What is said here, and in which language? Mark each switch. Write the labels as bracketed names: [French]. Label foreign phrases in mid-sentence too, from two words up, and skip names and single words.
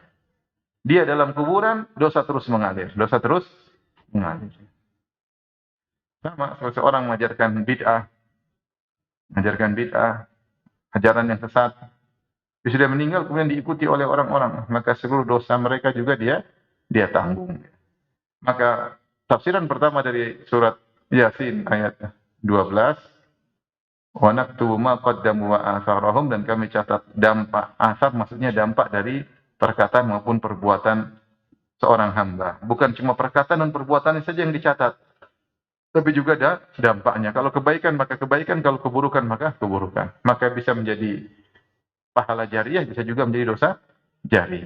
[Indonesian] Dia dalam kuburan, dosa terus mengalir. Sama seseorang mengajarkan bid'ah, ajaran yang sesat. Dia sudah meninggal, kemudian diikuti oleh orang-orang, maka seluruh dosa mereka juga dia tanggung. Maka tafsiran pertama dari surat Yasin ayat 12, [Arabic] ونكتب ما قدموا وآثارهم, [Indonesian] dan kami catat dampak asar, maksudnya dampak dari perkataan maupun perbuatan seorang hamba. Bukan cuma perkataan dan perbuatannya saja yang dicatat, tapi juga ada dampaknya. Kalau kebaikan maka kebaikan, kalau keburukan maka keburukan. Maka bisa menjadi pahala jariyah, bisa juga menjadi dosa jariyah.